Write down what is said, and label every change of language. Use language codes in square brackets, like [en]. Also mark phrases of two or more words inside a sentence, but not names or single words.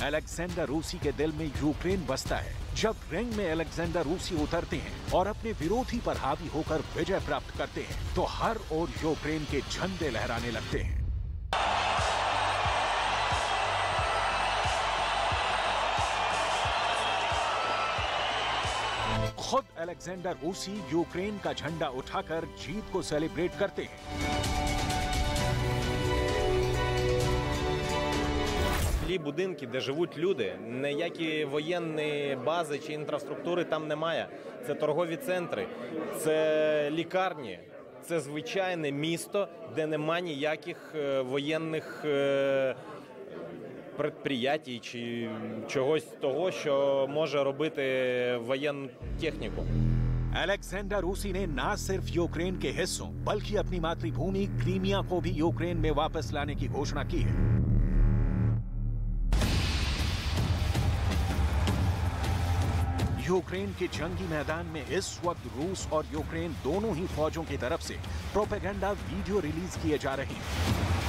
[hi] अलेक्जेंडर ऊसी के दिल में यूक्रेन बसता है। जब रिंग में अलेक्जेंडर ऊसी उतरते हैं और अपने विरोधी पर हावी होकर विजय प्राप्त करते हैं, तो हर ओर यूक्रेन के झंडे लहराने लगते हैं। खुद अलेक्जेंडर ऊसी यूक्रेन का झंडा उठाकर जीत को सेलिब्रेट करते हैं। [uk] Ті будинки, де живуть люди, ніякі воєнні бази чи інфраструктури там немає. Це торгові центри, це лікарні, це звичайне місто, де немає ніяких воєнних предприятій чи чогось того, що може робити воєнну техніку. [hi] अलेक्जेंडर ऊसी ने न सिर्फ यूक्रेन के हिस्सों बल्कि अपनी मातृभूमि क्रीमिया को भी यूक्रेन में वापस लाने की घोषणा की है। यूक्रेन के जंगी मैदान में इस वक्त रूस और यूक्रेन दोनों ही फौजों की तरफ से [en] propaganda video release [hi] किए जा रहे हैं।